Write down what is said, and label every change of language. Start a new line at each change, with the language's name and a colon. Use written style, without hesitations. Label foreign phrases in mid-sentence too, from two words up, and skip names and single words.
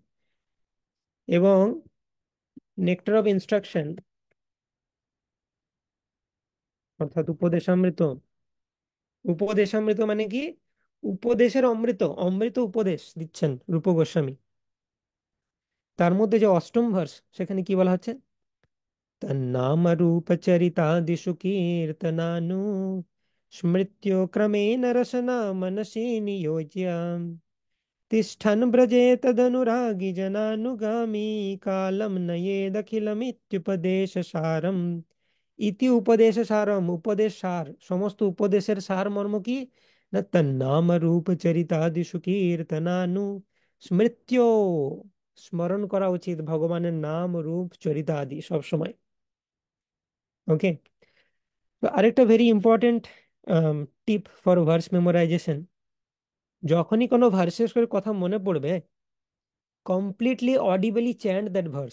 Bangla: এবং নেক্টার অফ ইনস্ট্রাকশন অর্থাৎ উপদেশামৃত, উপদেশামৃত মানে কি, উপদেশের অমৃত, অমৃত উপদেশ দিচ্ছেন রূপ গোস্বামী। তার মধ্যে যে অষ্টম ভার্স সেখানে কি বলা হচ্ছে,
Sanskrit: তন্নাম রূপ চরিতাদিষু কীর্তনাनु স্মৃত্यो क्रमेण रसना मनसि नियोज्य तिष्ठन् ब्रजे तदनुरागी जनानुगामी कालं नयेदखिलमित्युपदेश सारम। ইতি উপদেশ সারম,
Bangla: উপদেশ সার, সমস্ত উপদেশের সার মর্ম কি, না
Sanskrit: তন্নাম রূপ চরিতাদিষু কীর্তনানু স্মৃত্য,
Bangla: স্মরণ করা উচিত ভগবানের নাম রূপ চরিতা আদি সব সময়।
English: ওকে,
Bangla: তো আরেকটা
English: very important tip for verse memorization,
Bangla: যখনই কোনো ভার্সের কথা মনে পড়বে
English: completely audibly chant that verse.